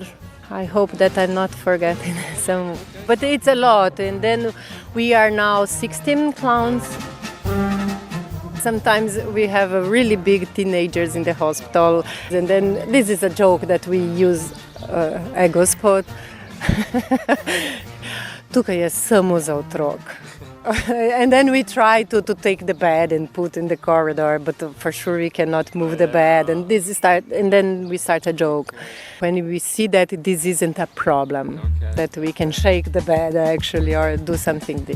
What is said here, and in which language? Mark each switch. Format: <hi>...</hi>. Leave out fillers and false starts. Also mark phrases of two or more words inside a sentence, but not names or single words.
<en>I hope that I'm not forgetting some, but it's a lot. And then we are now 16 clowns. Sometimes we have a really big teenagers in the hospital, and then this is a joke that we use ego spot.</en> <sl>Tukaj je samo za otrok.</sl> <en>And then we try to take the bed and put in the corridor, but for sure we cannot move the bed. And then we start a joke. When we see that this isn't a problem, that we can shake the bed actually or do something this.</en>